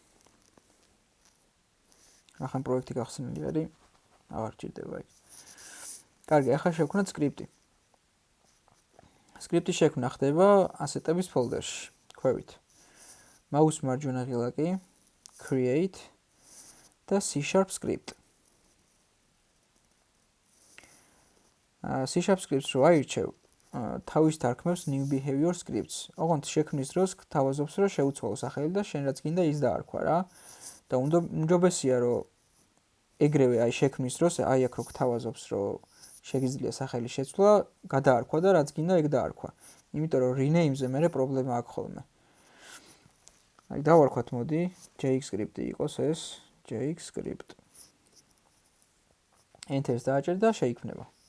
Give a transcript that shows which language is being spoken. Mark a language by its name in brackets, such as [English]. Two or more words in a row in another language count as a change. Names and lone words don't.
[Georgian] ახლა პროექტი გახსნილი არის. აღარ ჭირდება იქ. კარგი, ახლა შევქნათ სკრიპტი. სკრიპტი შექმნა ხდება ასეტების ფოლდერში, ქვევით. Mouse მარჯვენა ღილაკი, create და [English] C# script. C# scripts [Georgian] რო აირჩევ, თავის თარქმევს [English] new behavior scripts. [Georgian] ოღონდ შექმნის დროს გთავაზობს რომ შეუცვალო სახელი და შენ რაც გინდა ის დაარქვა რა. და უმჯობესია რომ ეგრევე აი შექმნის დროს აი აქ რო გთავაზობს რომ შეგიძლია სახელი შეცვლა, გადაარქვა და რაც გინდა ეგ დაარქვა. იმიტომ რომ rename-ზე მერე პრობლემა აქვს ხოლმე. აი დავარქვათ მოდი, JX script-ი იყოს ეს, JX script. Enter-ს დააჭერ და შეიქმნება.